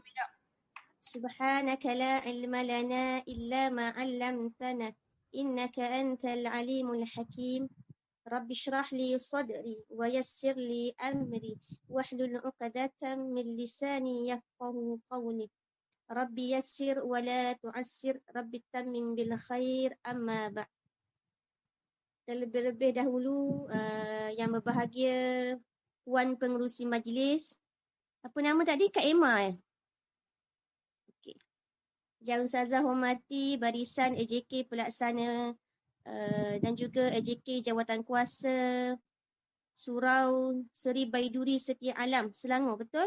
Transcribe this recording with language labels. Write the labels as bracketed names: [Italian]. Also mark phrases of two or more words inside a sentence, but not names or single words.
[Arabic] سبحانك لا علم لنا إلا ما علمتنا. إنك أنت العليم الحكيم رب اشرح لي صدري ويسر لي أمري واحلل عقدة من لساني يفقهوا قولي. رب يسر ولا تعسر رب تمم بالخير أما بعد. [Malay] Terlebih-lebih dahulu yang berbahagia Puan Pengerusi Majlis. Apa nama tadi? Kak Emma Okey. Yang Ustazah hormati barisan AJK pelaksana dan juga AJK Jawatankuasa Surau Seri Baiduri Setia Alam, Selangor, betul?